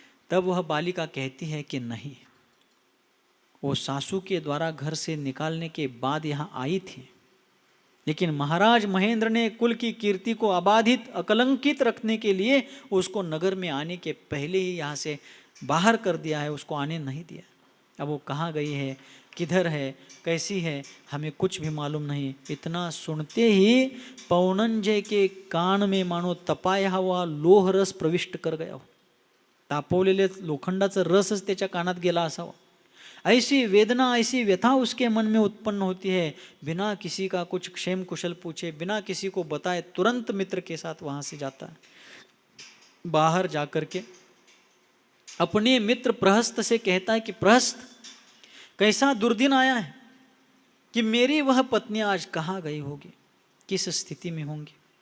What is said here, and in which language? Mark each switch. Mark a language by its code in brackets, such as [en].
[hi] तब वह बालिका कहती है कि नहीं, वो सासू के द्वारा घर से निकालने के बाद यहाँ आई थी, लेकिन महाराज महेंद्र ने कुल की कीर्ति को अबाधित अकलंकित रखने के लिए उसको नगर में आने के पहले ही यहाँ से बाहर कर दिया है, उसको आने नहीं दिया। अब वो कहाँ गई है, किधर है, कैसी है, हमें कुछ भी मालूम नहीं। इतना सुनते ही पौनंजय के कान में मानो तपाया हुआ लोह रस प्रविष्ट कर गया हो। [mr] तापवलेले लोखंडाचा रसच त्याच्या कानात गेला असावा. [hi] ऐसी वेदना, ऐसी व्यथा उसके मन में उत्पन्न होती है, बिना किसी का कुछ क्षेम कुशल पूछे, बिना किसी को बताए तुरंत मित्र के साथ वहाँ से जाता है. बाहर जाकर के अपने मित्र प्रहस्त से कहता है कि प्रहस्त, कैसा दुर्दिन आया है कि मेरी वह पत्नी आज कहाँ गई होगी, किस स्थिति में होंगी.